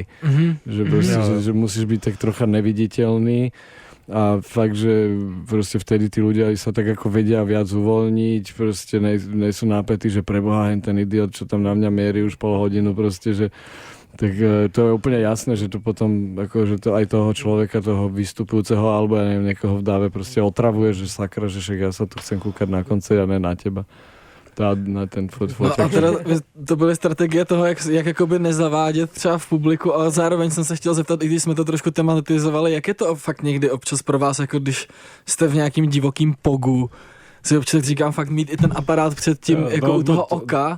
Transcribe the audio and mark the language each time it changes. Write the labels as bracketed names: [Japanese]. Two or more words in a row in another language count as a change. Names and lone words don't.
[Slovak] Že proste, že musíš byť tak trocha neviditeľný a fakt, že proste vtedy tí ľudia sa tak ako vedia viac uvoľniť, proste nie sú nápätí, že preboha ten idiot, čo tam na mňa mierí už pol hodinu, proste, že tak to je úplne jasné, že to potom akože to aj toho človeka, toho vystupujúceho alebo ja neviem, niekoho v dáve proste otravuje, že sakra, že však ja sa tu chcem kúkať na koncert a ne na teba. Na ten foťák. [Czech] No a teda to byly strategie toho, jak jakoby nezavádět třeba v publiku, ale zároveň jsem se chtěl zeptat, i když jsme to trošku tematizovali, jak je to fakt někdy občas pro vás, jako když jste v nějakým divokým pogu, si občas říkám fakt mít i ten aparát před tím, jako u toho oka.